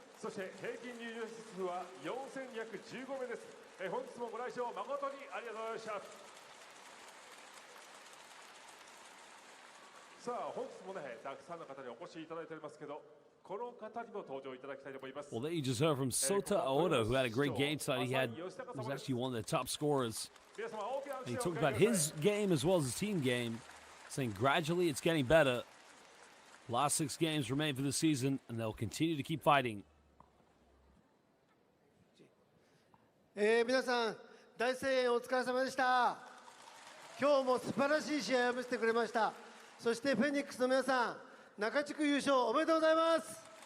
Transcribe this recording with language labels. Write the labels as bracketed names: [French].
[Japanese] そして平均入場者数は4215名です。本日もご来場誠にありがとうございました。さあ本日もねたくさんの方にお越しいただいておりますけど、この方にも登場いただきたいと思います。 [English] Well, there you just heard from Sota Aoda, who had a great game tonight. He was actually one of the top scorers. And he talked about his game as well as his team game, saying gradually it's getting better. Last 6 games remain for the season, and they'll continue to keep fighting. [Japanese] 皆さん大声援お疲れ様でした。今日も素晴らしい試合を見せてくれました。そしてフェニックスの皆さん、中地区優勝おめでとうございます。